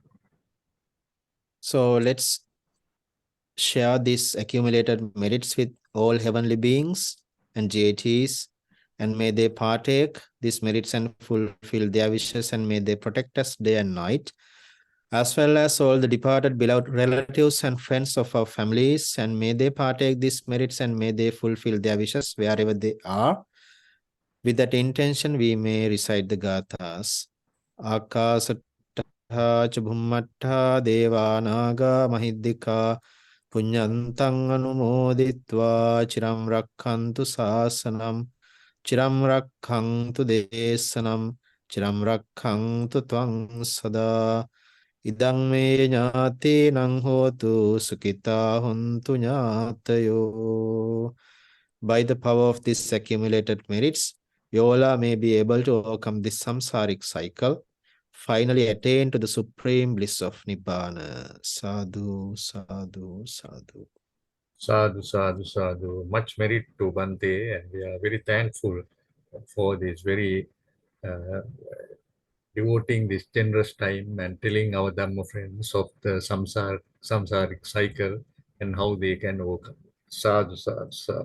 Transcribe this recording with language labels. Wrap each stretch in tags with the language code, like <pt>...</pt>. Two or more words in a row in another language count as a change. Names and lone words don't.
<en>So let's share these accumulated merits with all heavenly beings and deities, and may they partake these merits and fulfill their wishes, and may they protect us day and night, as well as all the departed beloved relatives and friends of our families, and may they partake these merits and may they fulfill their wishes wherever they are. With that intention, we may recite the gathas.</en> <pi>Akasattha cha bhummattha devanaga mahiddhika punyantang anumoditva chiram rakhantu sasanam chiram rakhantu desanam chiram rakhantu tvang sada idang me nyate nang hotu sukita huntu nyatayo.</pi> <en>By the power of these accumulated merits, Yola may be able to overcome this samsaric cycle, finally attain to the supreme bliss of Nibbana.</en> <pi>Sadhu, sadhu, sadhu. Sadhu, sadhu, sadhu.</pi> <en>Much merit to Bhante, and we are very thankful for this very devoting this generous time and telling our Dhamma friends of the samsaric cycle and how they can overcome.</en> <pi>Sadhu, sadhu, sadhu.</pi>